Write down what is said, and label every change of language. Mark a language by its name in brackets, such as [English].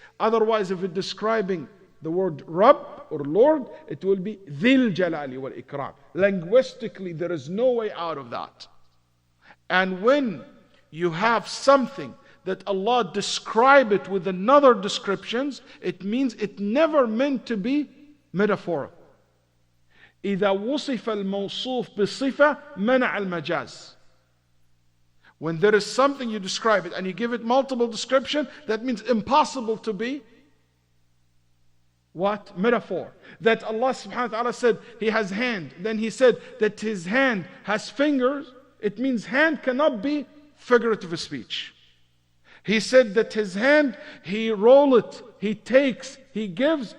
[English] Otherwise, if it's describing the word Rabb or Lord, it will be Dhil Jalali wal Ikram. Linguistically, there is no way out of that. And when you have something that Allah describe it with another descriptions, it means it never meant to be metaphorical. [Arabic] إذا وصف الموصوف بصفة منع المجاز. [English] When there is something you describe it and you give it multiple description, that means impossible to be what? Metaphor. That Allah subhanahu wa ta'ala said He has hand. Then He said that His hand has fingers. It means hand cannot be figurative speech. He said that His hand, He roll it, He takes, He gives.